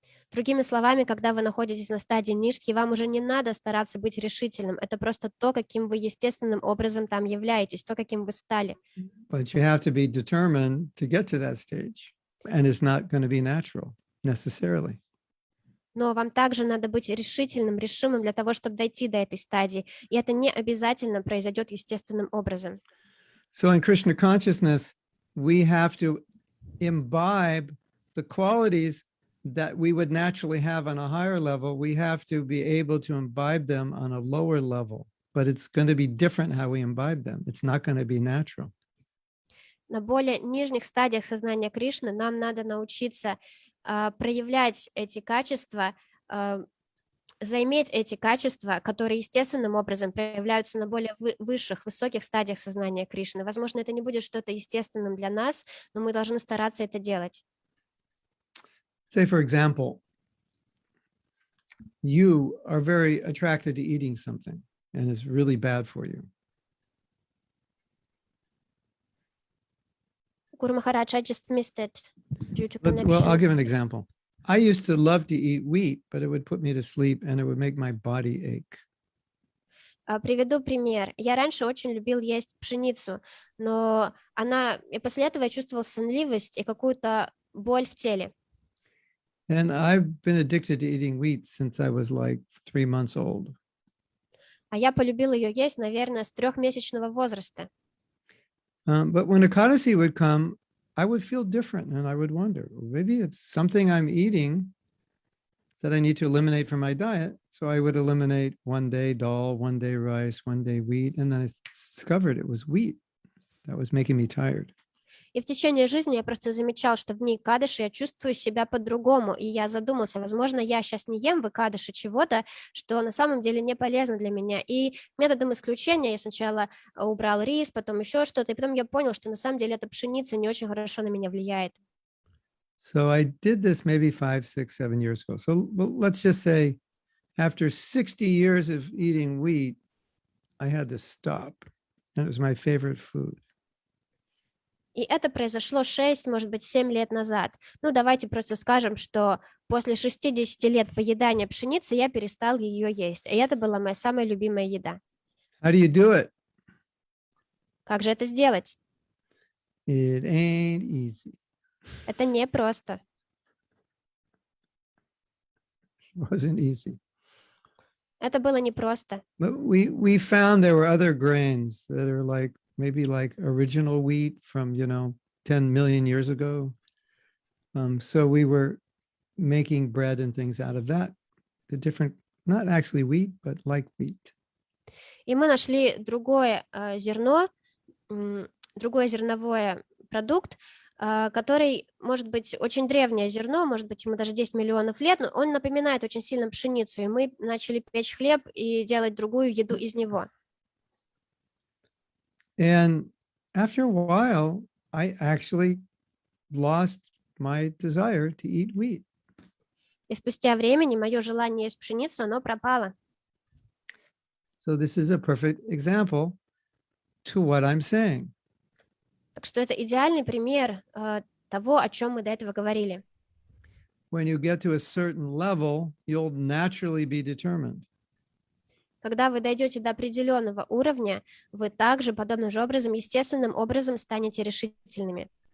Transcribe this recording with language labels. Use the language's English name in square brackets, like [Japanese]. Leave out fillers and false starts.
[Russian] Другими словами, когда вы находитесь на стадии ништхи, вам уже не надо стараться быть решительным. Это просто то, каким вы естественным образом там являетесь, то, каким вы стали. [English] But you have to be determined to get to that stage. And it's not going to be natural necessarily. [Russian] Но вам также надо быть решительным, решимым для того, чтобы дойти до этой стадии. И это не обязательно произойдет естественным образом. [English] So in Krishna consciousness, we have to imbibe the qualities that we would naturally have on a higher level. We have to be able to imbibe them on a lower level, but it's going to be different how we imbibe them. It's not going to be natural. [Russian] На более нижних стадиях сознания Кришны нам надо научиться проявлять эти качества, заиметь эти качества, которые естественным образом проявляются на более высших, высоких стадиях сознания Кришны. Возможно, это не будет что-то естественным для нас, но мы должны стараться это делать. [English] Say, for example, you are very attracted to eating something and it's really bad for you. Guru Maharaj, I just missed it due to Well, I'll connection. give an example. I used to love to eat wheat, but it would put me to sleep and it would make my body ache. [Russian] Приведу пример. Я раньше очень любил есть пшеницу, но и после этого я чувствовал сонливость и какую-то боль в теле. [English] And I've been addicted to eating wheat since I was like 3 months old. [Russian] А я полюбил ее есть, наверное, с 3-месячного возраста. [English] But when Ekadasi would come, I would feel different and I would wonder, well, maybe it's something I'm eating that I need to eliminate from my diet. So I would eliminate one day dal, one day rice, one day wheat. And then I discovered it was wheat that was making me tired. [Russian] И в течение жизни я просто замечал, что в дни Экадыши я чувствую себя по-другому, и я задумался, возможно, я сейчас не ем в Экадыши чего-то, что на самом деле не полезно для меня. И методом исключения я сначала убрал рис, потом еще что-то, и потом я понял, что на самом деле эта пшеница не очень хорошо на меня влияет. [English] So I did this maybe 5, 6, 7 years ago. So let's just say after 60 years of eating wheat, I had to stop. And it was my favorite food. [Russian] И это произошло 6, может быть, 7 лет назад. Ну, давайте просто скажем, что после 60 лет поедания пшеницы я перестал ее есть. И это была моя самая любимая еда. [English] How do you do it? [Russian] Как же это сделать? [English] It ain't easy. [Russian] Это непросто. [English] It wasn't easy. [Russian] Это было непросто. [English] But we found there were other grains that are maybe like original wheat from, 10 million years ago. So we were making bread and things out of that. The different, not actually wheat, but like wheat. [Russian] И мы нашли другое зерно, другой зерновой продукт, который, может быть, очень древнее зерно, может быть, ему даже 10 миллионов лет, но он напоминает очень сильно пшеницу, и мы начали печь хлеб и делать другую еду из него. [English] And after a while, I actually lost my desire to eat wheat. [Russian] И спустя времени мое желание есть пшеницу, оно пропало. [English] So this is a perfect example to what I'm saying. [Russian] Так что это идеальный пример того, о чем мы до этого говорили. [English] When you get to a certain level, you'll naturally be determined. [Russian] Когда вы дойдете до определенного уровня, вы также подобным же образом, естественным образом станете решительными.